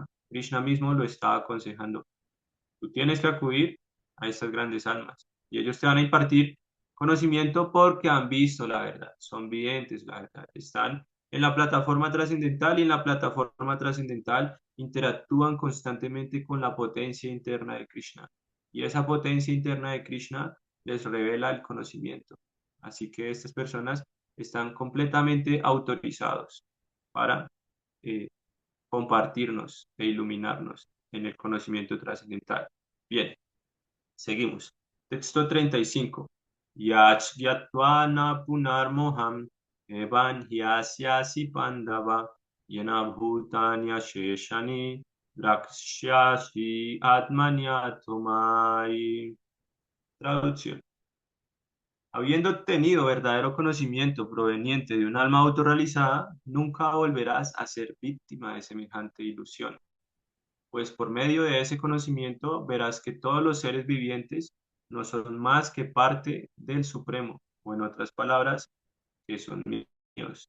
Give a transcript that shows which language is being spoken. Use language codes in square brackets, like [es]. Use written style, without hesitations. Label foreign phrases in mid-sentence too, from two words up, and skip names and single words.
[es] Krishna mismo lo está aconsejando. Tú tienes que acudir a estas grandes almas y ellos te van a impartir conocimiento porque han visto la verdad, son videntes la verdad, están en la plataforma trascendental y en la plataforma trascendental interactúan constantemente con la potencia interna de Krishna y esa potencia interna de Krishna les revela el conocimiento. Así que estas personas están completamente autorizados para eh, compartirnos e iluminarnos en el conocimiento trascendental. Bien, seguimos. Texto 35. [sa] यच् यत्वन पुनर्मोहम् एवं ह्यस्यसि पाण्डव येन भूतान्य शेषाणि द्रक्ष्यसि आत्मन्यतोमै. [es] Traducción. Habiendo obtenido verdadero conocimiento proveniente de un alma autorrealizada, nunca volverás a ser víctima de semejante ilusión, pues por medio de ese conocimiento verás que todos los seres vivientes no son más que parte del Supremo, o en otras palabras, que son míos.